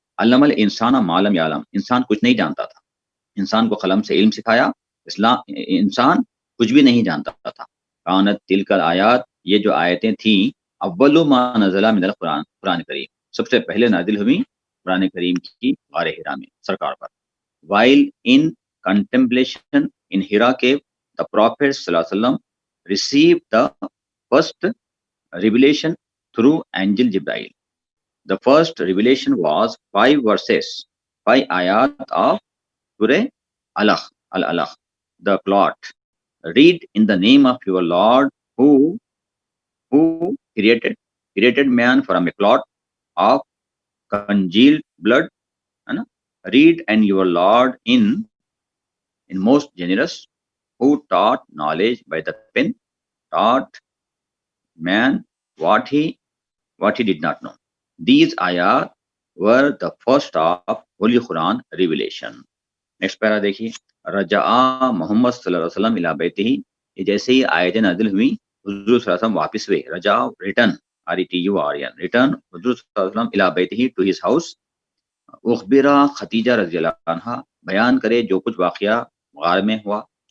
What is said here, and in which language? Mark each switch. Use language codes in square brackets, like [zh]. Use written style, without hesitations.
[ar] علم الانسان ما لم یعلم، [ur] انسان کچھ نہیں جانتا تھا، انسان کو قلم سے علم سکھایا. انسان کچھ بھی نہیں جانتا تھا. [ar] کانت تلک الآیات، [ur] یہ جو آیتیں تھیں، [ar] اول ما نزل من القرآن، [ur] قرآن کریم سب سے پہلے نازل ہوئی قرآن کریم کی غار حرا میں سرکار پر. [en] while in contemplation in Hira cave, the Prophet sallallahu alaihi wasallam received the first revelation through angel Jibreel. The first revelation was 5 verses, 5 ayat of Surah Alaq, Al-Alaq, the plot. Read in the name of your Lord who created man from a clot of congealed blood. Read and your Lord in most generous, who taught knowledge by the pen, taught man what he did not know. These ayat were the first of Holy Quran revelation. Next para دیکھیے. [ar] رجع محمد صلی اللہ علیہ وسلم الی بیتہ، [ur] یہ جیسے ہی آیتیں نازل ہوئی حضور صلی اللہ علیہ وسلم واپس ہوئے. رجع ریٹرن، RETURN، ریٹرن حضور صلی اللہ علیہ وسلم [ar] الی بیتہ، [en] To his house. [ar] اخبرہ خدیجہ رضی اللہ عنہا، [ur] بیان کرے جو کچھ واقعہ غار میں ہوا.